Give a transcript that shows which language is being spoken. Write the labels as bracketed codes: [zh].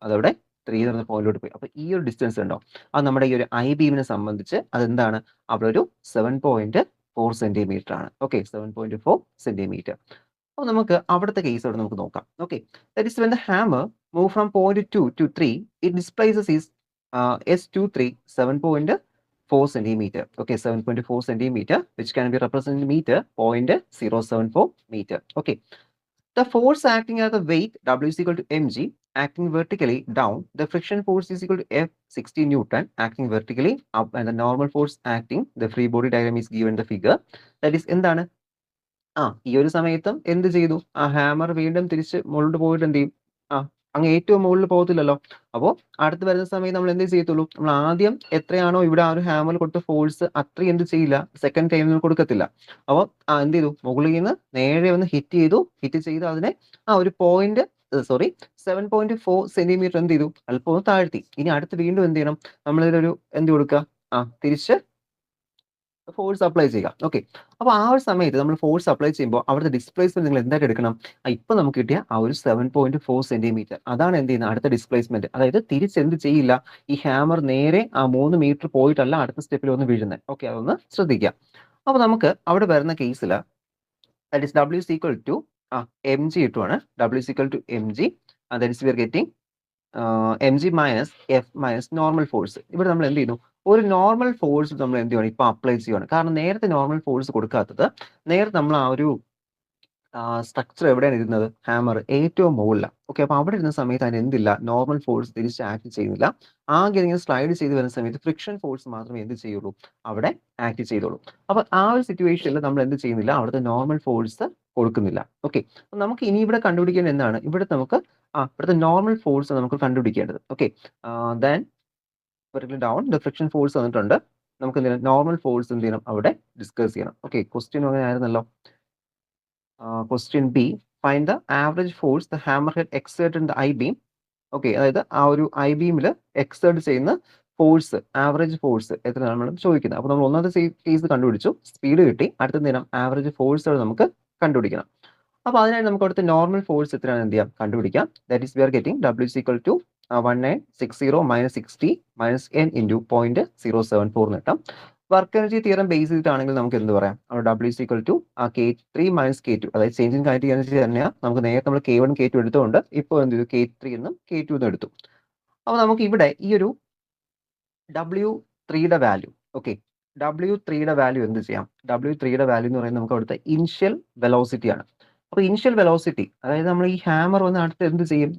[ml] അതവിടെ 3 എന്ന് പറയുന്ന പോയിന്റിലോട്ട് പോയി. അപ്പോൾ ഈ ഒരു ഡിസ്റ്റൻസ് ഉണ്ടോ, അത് നമ്മുടെ ഈ ഒരു ഐ ബീമിനെ സംബന്ധിച്ച് അതെന്താണ്? അവിടെ ഒരു 7.4 സെന്റിമീറ്റർ ആണ്. Okay, 7.4 centimetre. അപ്പോൾ നമുക്ക് അവിടുത്തെ കേസ് അവിടെ നമുക്ക് നോക്കാം. [en] Okay, that is when the hammer move from point 2 to 3 it displaces is S23 7.4 centimeter. Okay, 7.4 centimeter, which can be represented in meter, 0.074 meter. Okay, the force acting as the weight W is equal to mg acting vertically down. The friction force is equal to F 60 Newton acting vertically up, and the normal force acting, the free body diagram is given in the figure. That is [ml] എന്താണ്? ഈ ഒരു സമയത്തും എന്ത് ചെയ്തു? ആ hammer വീണ്ടും തിരിച്ച് മുകളിലോട്ട് പോയിട്ട് എന്ത് ചെയ്യും? അങ്ങ് ഏറ്റവും മുകളിൽ പോകത്തില്ലല്ലോ. അപ്പോൾ അടുത്ത് വരുന്ന സമയത്ത് നമ്മൾ എന്ത് ചെയ്യത്തുള്ളൂ? നമ്മൾ ആദ്യം എത്രയാണോ ഇവിടെ ആ ഒരു ഹാമർ കൊടുത്ത ഫോഴ്സ് അത്രയും എന്ത് ചെയ്യില്ല, സെക്കൻഡ് ടൈമിൽ കൊടുക്കത്തില്ല. അപ്പോൾ എന്ത് ചെയ്തു? മുകളിൽ നിന്ന് നേരെ ഒന്ന് ഹിറ്റ് ചെയ്തു. ഹിറ്റ് ചെയ്ത് അതിനെ ഒരു 7.4 സെന്റിമീറ്റർ എന്ത് ചെയ്തു? അല്പം ഒന്ന് താഴ്ത്തി. ഇനി അടുത്ത് വീണ്ടും എന്ത് ചെയ്യണം? നമ്മളിതിലൊരു എന്ത് കൊടുക്കുക? തിരിച്ച് ഫോഴ്സ് അപ്ലൈ ചെയ്യുക. ഓക്കെ, അപ്പോൾ ആ ഒരു സമയത്ത് നമ്മൾ ഫോഴ്സ് അപ്ലൈ ചെയ്യുമ്പോൾ അവിടുത്തെ ഡിസ്പ്ലേസ്മെന്റ് നിങ്ങൾ എന്തായിട്ട് എടുക്കണം? ഇപ്പം നമുക്ക് കിട്ടിയ ആ ഒരു 7.4 സെന്റിമീറ്റർ, അതാണ് എന്ത് ചെയ്യുന്നത്? അടുത്ത ഡിസ്പ്ലേസ്മെന്റ്. അതായത് തിരിച്ച് എന്ത് ചെയ്യില്ല, ഈ ഹാമർ നേരെ ആ 3 മീറ്റർ പോയിട്ടല്ല അടുത്ത സ്റ്റെപ്പിൽ ഒന്ന് വീഴുന്നത്. ഓക്കെ, അതൊന്ന് ശ്രദ്ധിക്കുക. അപ്പോൾ നമുക്ക് അവിടെ വരുന്ന കേസിൽ [en] that is W is equal to mg [ml] ഇട്ടുവാണ്. [en] W is equal to mg, that is we are getting mg minus F minus normal force. [ml] ഇവിടെ നമ്മൾ എന്ത് ചെയ്യുന്നു? ഒരു നോർമൽ ഫോഴ്സ് നമ്മൾ എന്ത് ചെയ്യണം? ഇപ്പൊ അപ്ലൈ ചെയ്യുകയാണ്. കാരണം നേരത്തെ നോർമൽ ഫോഴ്സ് കൊടുക്കാത്തത്, നേരത്തെ നമ്മൾ ആ ഒരു സ്ട്രക്ചർ എവിടെയാണ് ഇരുന്നത്? ഹാമർ ഏറ്റവും മുകളിലാണ്. ഓക്കെ, അപ്പോൾ അവിടെ ഇരുന്ന സമയത്ത് അതിന് എന്തില്ല, നോർമൽ ഫോഴ്സ് തിരിച്ച് ആക്ട് ചെയ്യുന്നില്ല. ആകെ ഇങ്ങനെ സ്ലൈഡ് ചെയ്ത് വരുന്ന സമയത്ത് ഫ്രിക്ഷൻ ഫോഴ്സ് മാത്രമേ എന്ത് ചെയ്യുള്ളൂ? അവിടെ ആക്ട് ചെയ്തോളൂ. അപ്പോൾ ആ ഒരു സിറ്റുവേഷനിൽ നമ്മൾ എന്ത് ചെയ്യുന്നില്ല? അവിടുത്തെ നോർമൽ ഫോഴ്സ് കൊടുക്കുന്നില്ല. ഓക്കെ, നമുക്ക് ഇനി ഇവിടെ കണ്ടുപിടിക്കേണ്ടത് എന്താണ്? ഇവിടെ നമുക്ക് ഇവിടുത്തെ നോർമൽ ഫോഴ്സ് നമുക്ക് കണ്ടുപിടിക്കേണ്ടത്. Okay, then down the friction force തന്നിട്ടുണ്ട്. നമുക്ക് എന്ത് ചെയ്യണം? നോർമൽ ഫോഴ്സ് എന്ത് ചെയ്യണം? അവിടെ ഡിസ്കസ് ചെയ്യണം. [en] okay, [ml] ക്വസ്റ്റ്യൻ അങ്ങനെ ആയിരുന്നല്ലോ. [en] Question B, find the average force the hammer head exert in the I beam. [ml] Okay, അതായത് ആ ഒരു ഐ ബീമിൽ എക്സേർട്ട് ചെയ്യുന്ന ഫോഴ്സ്, ആവറേജ് ഫോഴ്സ് എത്രയാണ് നമ്മൾ ചോദിക്കുന്നത്. അപ്പോൾ നമ്മൾ ഒന്നാമത്തെ കേസ് കണ്ടുപിടിച്ചു, സ്പീഡ് കിട്ടി. അടുത്ത നേരം ആവറേജ് ഫോഴ്സ് നമുക്ക് കണ്ടുപിടിക്കണം. അപ്പോൾ അതിനായി നമുക്ക് അവിടുത്തെ നോർമൽ ഫോഴ്സ് എത്രയാണ് എന്ത് ചെയ്യാം? കണ്ടുപിടിക്കാം. [en] that is we are getting W is equal to 1960 minus 60 minus n into 0.074 [ml] എന്ന് കിട്ടാം. വർക്ക് എനർജി തിയറം ബേസ് ചെയ്തിട്ടാണെങ്കിൽ നമുക്ക് എന്ത് പറയാം? [en] W is equal to K3 minus K2, [ml] അതായത് ചേഞ്ച് ഇൻ കൈനറ്റിക് എനർജി തന്നെയാണ്. നമുക്ക് നേരത്തെ നമ്മൾ K1 K2 എടുത്തുകൊണ്ട് ഇപ്പോൾ എന്ത് ചെയ്തു? K3 എന്നും K2 എന്നും എടുത്തു. അപ്പോൾ നമുക്ക് ഇവിടെ ഈ ഒരു W3യുടെ വാല്യൂ, ഓക്കെ, W3യുടെ വാല്യൂ എന്ത് ചെയ്യാം? W3യുടെ വാല്യൂ എന്ന് പറയുന്നത് നമുക്ക് അവിടുത്തെ ഇനിഷ്യൽ വെലോസിറ്റി ആണ്. അപ്പോൾ ഇനിഷ്യൽ വെലോസിറ്റി, അതായത് നമ്മൾ ഈ ഹാമർ വന്ന് അടുത്ത് എന്ത് ചെയ്യും?